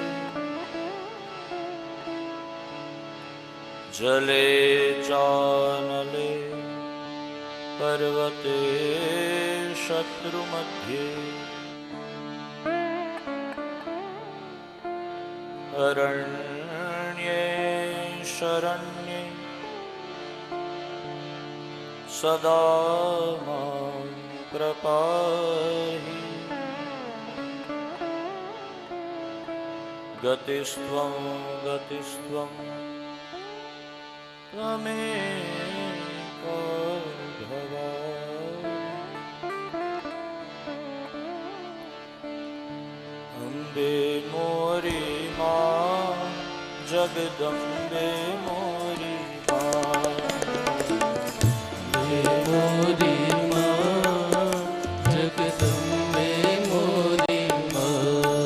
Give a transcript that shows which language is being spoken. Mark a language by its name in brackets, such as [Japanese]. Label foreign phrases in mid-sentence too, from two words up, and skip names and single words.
[Sanskrit] जले चानले पर्वते शत्रुमध्ये अरण्ये शरण्ये सदा मां प्रपाहि। गतिस्त्वं गतिस्त्वं त्वमेव अम्बे [Gujarati] મોરી માં જગદંબે મોરી માં, મોરી માં જગદંબે મોરી માં,